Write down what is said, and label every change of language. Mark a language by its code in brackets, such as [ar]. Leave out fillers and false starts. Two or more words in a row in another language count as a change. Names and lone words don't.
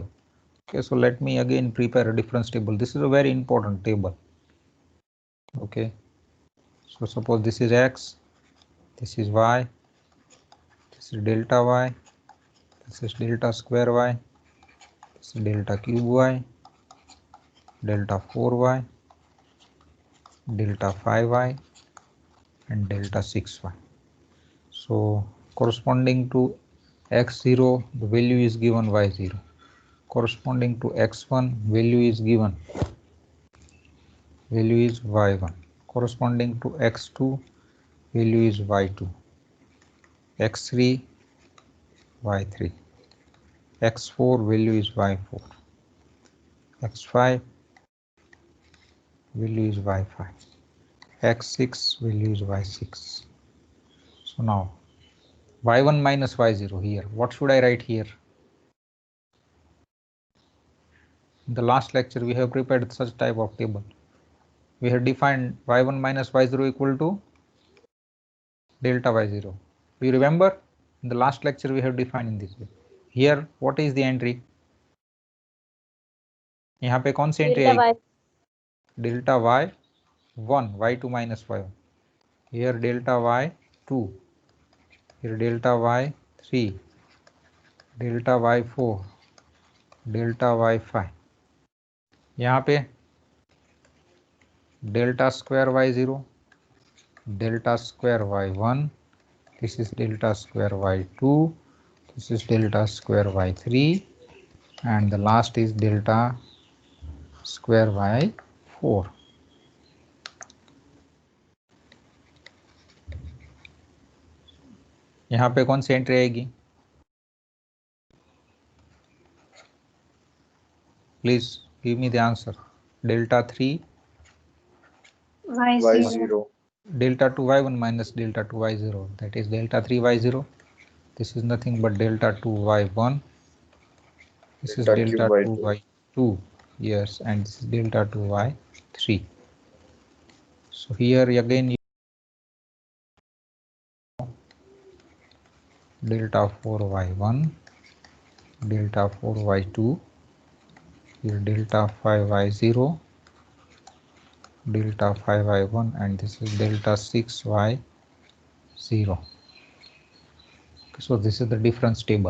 [en] Okay, so let me again prepare a difference table. This is a very important table. Okay, so suppose this is x, this is y, this is delta y, this is delta square y, this is delta cube y, delta 4y, delta 5y, and delta 6y. So corresponding to x0, the value is given y0. Corresponding to x1, value is given, value is y1. Corresponding to x2, value is y2. x3, y3. x4, value is y4. x5, value is y5. x6, value is y6. So now y1 minus y0 here. What should I write here? In the last lecture we have prepared such type of table. We have defined y1 minus y0 equal to delta y0. Do you remember? In the last lecture we have defined in this way. Here what is the entry? [hi] यहाँ पे कौन सी एंट्री आएगी? [en] डेल्टा y1, y2 minus y1. Here delta y2, here delta y3, delta y4, delta y5. [hi] यहाँ पे [en] delta square y0, delta square y1, this is delta square y2, this is delta square y3, and the last is delta square y4. [hi] यहाँ पे कौन सी एंट्री आएगी? [en] Please give me the answer. Delta 3 y0. delta 2 y1 minus delta 2 y0, that is delta 3 y0. This is nothing but delta 2 y1. This is delta 2 y2. Yes, and this is delta 2 y3. So here again delta 4 y1, delta 4 y2, here delta 5 y0, delta 5 y1, and this is delta 6 y0. So this is the difference table.